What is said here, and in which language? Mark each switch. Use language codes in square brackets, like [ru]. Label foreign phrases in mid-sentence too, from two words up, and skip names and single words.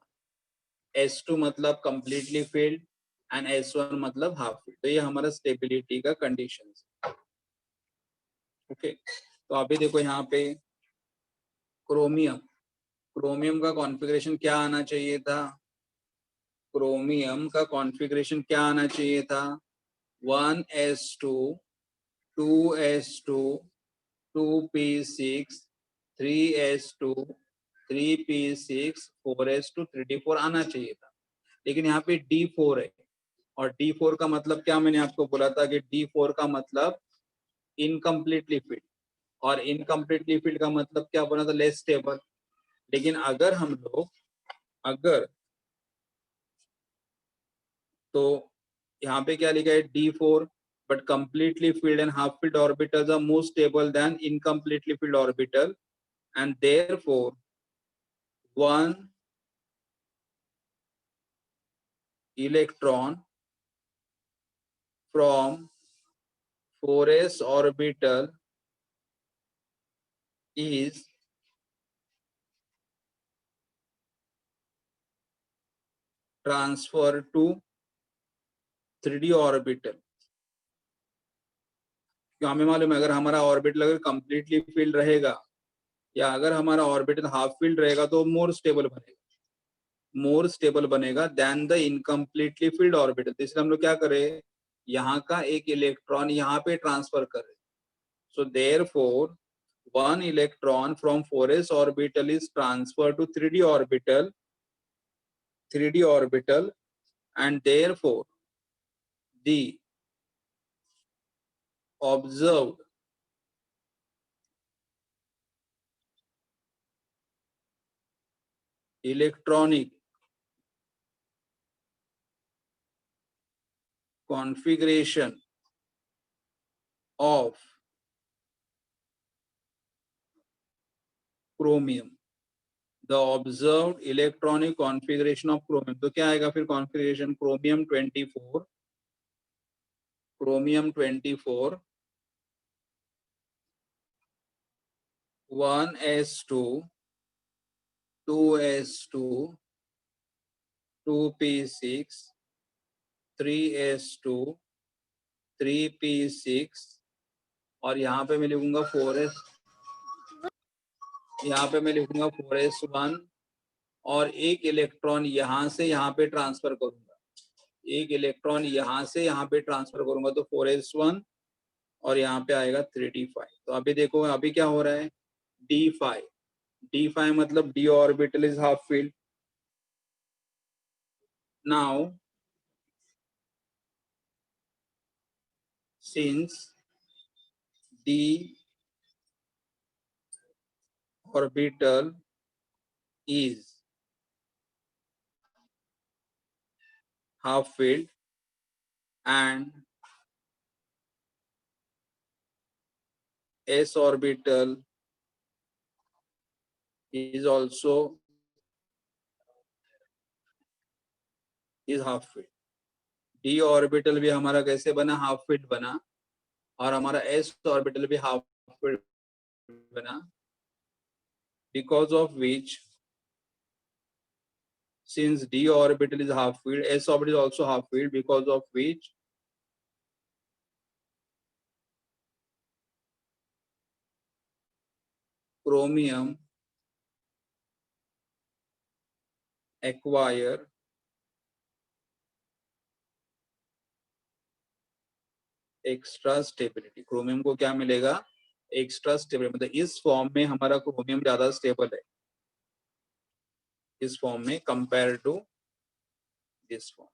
[en] S2 मतलब completely filled and S1 मतलब half filled। [hi] तो ये हमारा स्टेबिलिटी का कंडीशन है। ओके, तो अभी देखो यहाँ पे क्रोमियम का कॉन्फ़िगरेशन क्या आना चाहिए था, क्रोमियम का कॉन्फ़िगरेशन क्या आना चाहिए था, [en] 1s2, 2s2, 2p6, 3s2, 3p6, 4s2, [hi] 3d4 आना चाहिए था, लेकिन यहाँ पे D4 है। और D4 का मतलब क्या, मैंने आपको बोला था कि D4 का मतलब [en] incompletely filled, [hi] और [en] incompletely filled [hi] का मतलब क्या बोला था, [en] less stable. [hi] लेकिन अगर हम लोग तो यहाँ पे क्या लिखा है, [en] D4 but completely filled and half filled orbitals are more stable than incompletely filled orbital, and therefore 1 electron from 4s orbital is transferred to 3d orbital. [hi] हमें मालूम है अगर हमारा ऑर्बिटल अगर [en] completely filled [hi] रहेगा या अगर हमारा ऑर्बिटल [en] half filled [hi] रहेगा तो [en] more stable [hi] बनेगा [en] than the incompletely filled orbital. [hi] तो इसलिए हम लोग क्या करें, यहाँ का एक इलेक्ट्रॉन यहाँ पे ट्रांसफर करें. [en] So therefore one electron from 4s orbital is transferred to 3d orbital, and therefore the observed electronic configuration of chromium, the observed electronic configuration of chromium. [hi] तो क्या आएगा फिर [en] configuration? chromium 24 1s2 2s2 2p6 3s2 3p6 [hi] और यहाँ पे मैं लिखूंगा 4s, यहाँ पे मैं लिखूंगा 4s1 और एक इलेक्ट्रॉन यहाँ से यहाँ पे ट्रांसफर करूंगा, एक इलेक्ट्रॉन यहाँ से यहाँ पे ट्रांसफर करूंगा तो 4s1 और यहाँ पे आएगा 3d5. तो अभी देखो अभी क्या हो रहा है, d5 मतलब [en] d orbital is half filled. नाउ since d orbital is half filled and s orbital is also is half filled. d orbital [hi] भी हमारा कैसे बना, [en] half filled [hi] बना, और हमारा [en] s orbital [hi] भी [en] half filled [hi] बना, [en] because of which since d orbital is half filled, s orbital is also half filled, because of which chromium acquire extra stability. [hi] क्रोमियम को क्या मिलेगा, [en] extra stability. [hi] मतलब इस फॉर्म में हमारा क्रोमियम ज्यादा स्टेबल है, इस फॉर्म में [en] compare to this form.